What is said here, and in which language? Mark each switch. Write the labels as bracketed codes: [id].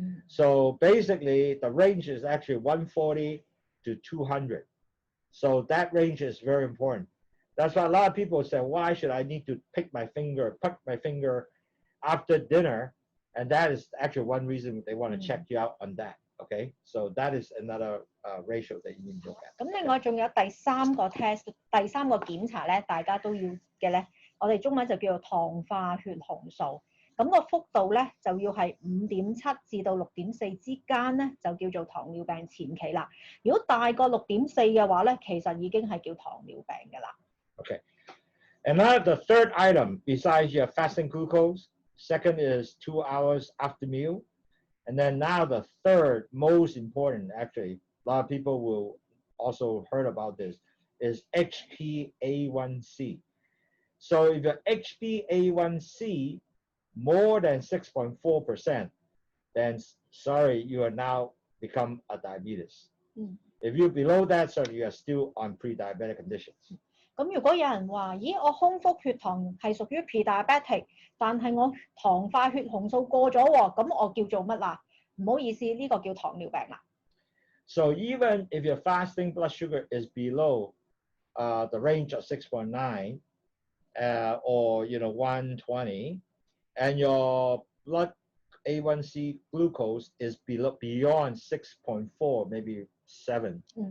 [en] So basically, the range is actually 140 to 200. So that range is very important. That's why a lot of people say, why should I need to prick my finger after dinner? And that is actually one reason they want to check you out on that. Okay, so that is another ratio that you need to look at. [yue] 咁另外仲有第3個 [en] test， [yue] 第3個檢查咧，大家都要嘅咧，我哋中文就叫做糖化血紅素。咁個幅度咧就要係5.7至到6.4之間咧，就叫做糖尿病前期啦。如果大過6.4嘅話咧，其實已經係叫糖尿病㗎啦。 [en] Okay, and now the third item besides your fasting glucose, second is 2 hours after meal, and then now the third most important, actually, a lot of people will also heard about this, is HbA1c. So if your HbA1c more than 6.4%, then sorry, you are now become a diabetes. If you're below that, so you are still on pre-diabetic conditions. [yue] 咁如果有人話，咦，我空腹血糖係屬於 [en] pre-diabetic， [yue] 但係我糖化血紅素過咗喎，咁我叫做乜啊？唔好意思，呢個叫糖尿病啦。 [en] So even if your fasting blood sugar is below the range of 6.9 or 120, and your blood A1C glucose is beyond 6.4, maybe 7.